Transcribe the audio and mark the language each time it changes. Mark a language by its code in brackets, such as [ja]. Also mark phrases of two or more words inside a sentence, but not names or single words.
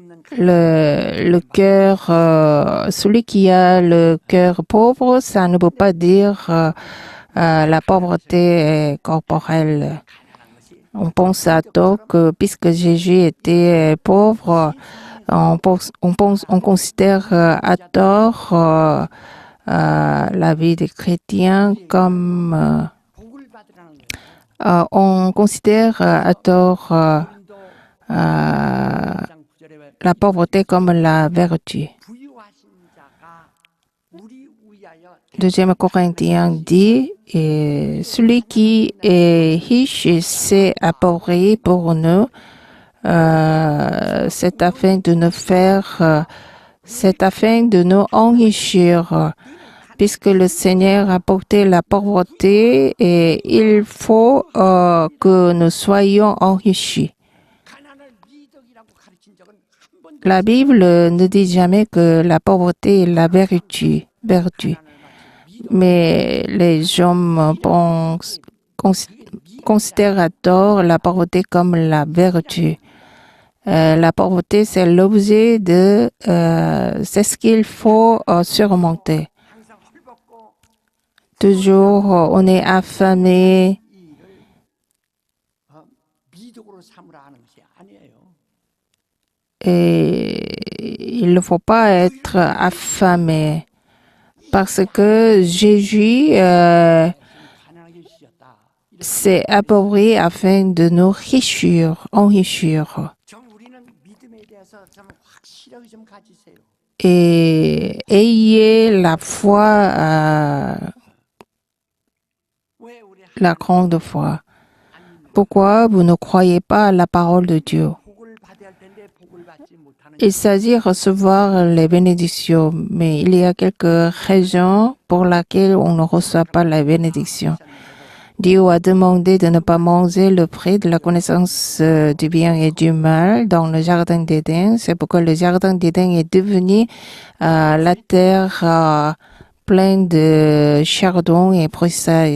[fr] le cœur, celui qui a le cœur pauvre, ça ne veut pas dire la pauvreté corporelle. On pense à tort que puisque Jésus était pauvre, on considère à tort la vie des chrétiens comme [ko] 복을 받으라는 거예요. [fr] on considère à tort [ko] 고린도 [fr] la [ko] 9장 9절에 [fr] pauvreté comme la vertu. [ko] 부유하신 자가 우리 위하여 [fr] 2 Corinthiens dit, et celui qui est riche s'est appauvri pour nous, c'est afin de nous faire, c'est afin de nous enrichir, puisque le Seigneur a porté la pauvreté et il faut que nous soyons enrichis. [ko] 가난을 미덕이라고 가르친 적은 한 번도 [fr] La Bible ne dit jamais que la pauvreté est la vertu. [ko] 가난을 마치 미덕 [fr] Mais les hommes considèrent à tort la pauvreté comme la vertu. La pauvreté, c'est l'objet de, c'est ce qu'il faut surmonter. [ko] 항상 헐벗고 [fr] Toujours, on est affamé. [ko] 이 일을 미덕으로 삼으라 하는 것이 아니에요. [fr] Et il ne faut pas être affamé. Parce que Jésus [ko] 가난하게 주셨다. [fr] s'est appauvri afin de nous enrichir. [ko] 좀 우리는 믿음에 대해서 좀 확실하게 좀 가지세요. [fr] Et ayez la foi, [ko] 왜 우리 [fr] la grande foi. [ko] 안 [fr] Pourquoi vous ne croyez pas à la parole de Dieu? [ko] 복을 받아야 할 텐데 복을 받지 못하는 [fr] Il s'agit de recevoir les bénédictions, mais il y a quelques raisons pour lesquelles on ne reçoit pas la bénédiction. Dieu a demandé de ne pas manger le fruit de la connaissance du bien et du mal dans le jardin d'Éden. C'est pourquoi le jardin d'Éden est devenu la terre pleine de chardon et broussailles.